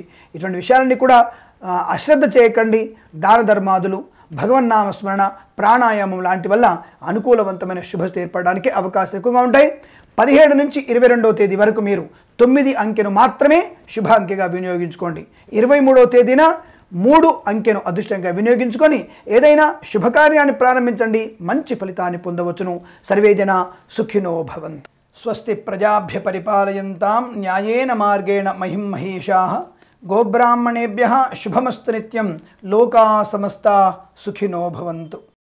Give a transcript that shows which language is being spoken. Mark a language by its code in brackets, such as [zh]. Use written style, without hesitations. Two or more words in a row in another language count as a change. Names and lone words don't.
[te] ఇటువంటి విషయాలన్నీ కూడా అశ్రద్ధ చేయకండి. దాన ధర్మాదులు, భగవన్నామస్మరణ, ప్రాణాయామం లాంటి వల్ల అనుకూలవంతమైన శుభస్థితి ఏర్పడడానికి అవకాశాలు ఎక్కువగా ఉంటాయి. 17 నుంచి 22వ తేదీ వరకు మీరు 9 అంకెను మాత్రమే శుభ అంకెగా వినియోగించుకోండి. 23వ తేదీన 3 అంకెను అదృష్టంగా వినియోగించుకొని ఏదైనా శుభకార్యాన్ని ప్రారంభించండి. మంచి ఫలితాన్ని పొందవచ్చును. [sa] సర్వే జనా సుఖినో భవంతు. స్వస్తి ప్రజాభ్య పరిపాలయంతాం న్యాయేన మార్గేణ మహిం మహేషాః. గోబ్రాహ్మణేభ్యః శుభమస్తు నిత్యం. లోకా సమస్తా సుఖినో భవంతు.